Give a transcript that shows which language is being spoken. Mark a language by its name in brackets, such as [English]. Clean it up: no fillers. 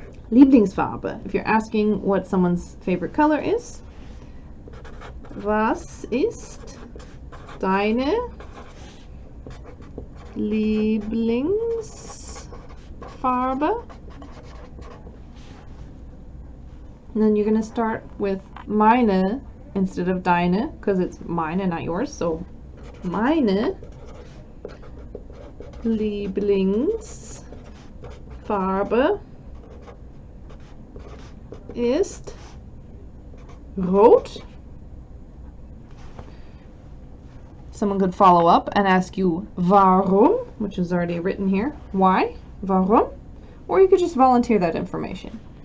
[English] Lieblingsfarbe. If you're asking what someone's favorite color is, [German] was ist deine Lieblingsfarbe? [English] And then you're going to start with meine instead of deine, because it's mine and not yours. [German] So, meine Lieblingsfarbe ist rot. [English] Someone could follow up and ask you warum, which is already written here. Why? Warum? Or you could just volunteer that information.